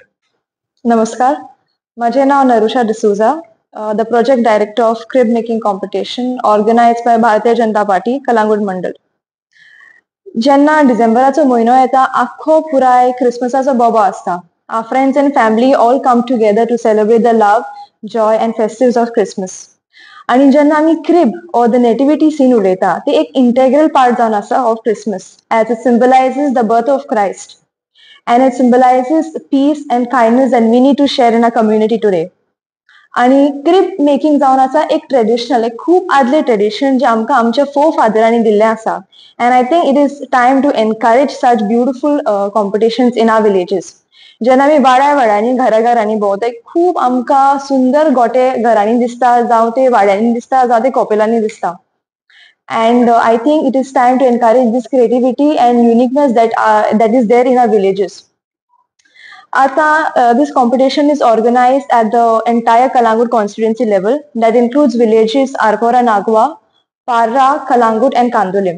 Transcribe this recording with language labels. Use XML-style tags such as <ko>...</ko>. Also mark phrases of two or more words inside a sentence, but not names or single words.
<kok>नमस्कार, माझे नाव</kok> <en>नरुशा डिसूजा, the project director of crib making competition organized by भारतीय जनता पार्टी कलंगूट मंडळ.</en> <kok>जेन्ना डिसेंबराचो म्हयनो येता आख्खो पुराय क्रिसमसाचो बोबो आसता.</kok> <en>our friends and family all come together to celebrate the love, joy and festivities of Christmas.</en> <kok>आणि जेन्ना आमी</kok> <en>crib or the nativity scene</en> <kok>उलयता ते एक</kok> <en>integral part</en> <kok>जावन आसा</kok> <en>of Christmas, as it symbolizes the birth of Christ and it symbolizes peace and kindness that we need to share in our community today.</en> <kok>आणि</kok> <en>crib making</en> <kok>जावन आसा एक ट्रेडिशनल, एक खूप आदले ट्रेडिशन जे आमकां आमच्या फो फादरांनी दिल्लें आसा.</kok> <en>and I think it is time to encourage such beautiful competitions in our villages.</en> <kok>जेन्ना आमी वाड्यांनी घरांनी भोंवता खूब आमकां सुंदर गोटे घरांनी दिसता, जावं ते वाड्यांनी दिसता, जावं ते कपेलांनी दिसता.</kok> <en>And I think it is time to encourage this creativity and uniqueness that is there in our villages. This competition is organized at the entire Kalangut constituency level that includes villages Arpora Nagwa, Parra, Kalangut and Kandolim.</en>